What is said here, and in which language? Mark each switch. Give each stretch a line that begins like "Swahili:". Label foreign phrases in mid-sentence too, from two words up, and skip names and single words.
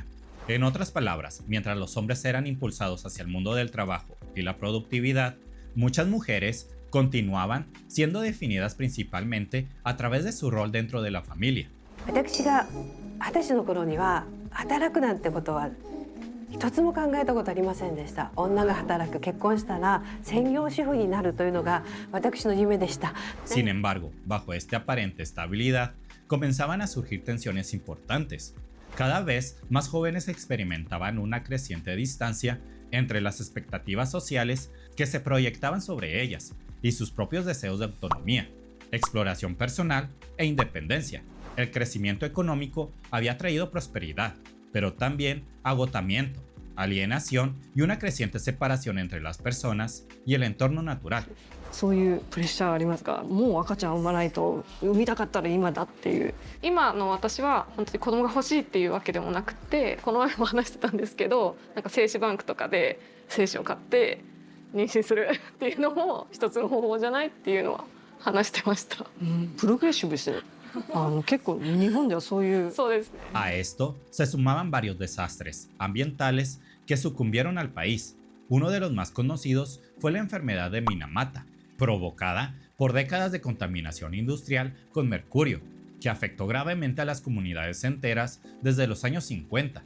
Spanish: En otras palabras, mientras los hombres eran impulsados hacia el mundo del trabajo y la productividad, muchas mujeres continuaban siendo definidas principalmente a través de su rol dentro de la familia.
Japanese: 私が20歳の頃には働くなんてことは一つも考えたことありませんでした。女が働く、結婚したら専業主婦になるというのが私の夢でした。
Spanish: Sin embargo, bajo esta aparente estabilidad, comenzaban a surgir tensiones importantes. Cada vez más jóvenes experimentaban una creciente distancia entre las expectativas sociales que se proyectaban sobre ellas y sus propios deseos de autonomía, exploración personal e independencia. El crecimiento económico había traído prosperidad, pero también agotamiento, alienación y una creciente separación entre las personas y el entorno natural.
Japanese: そういうプレッシャーありますか？もう赤ちゃん産まないと、産みたかったら今だっていう。今の私は本当に子供が欲しいっていうわけでもなくて、この前も話してたんですけど、なんか精子バンクとかで精子を買って妊娠するっていうのも一つの方法じゃないっていうのは話してました。プログレッシブですね。結構日本ではそういう。そうですね。
Spanish: A esto se sumaban varios desastres ambientales que sucumbieron al país. Uno de los más conocidos fue la enfermedad de Minamata, provocada por décadas de contaminación industrial con mercurio, que afectó gravemente a las comunidades enteras desde los años 50.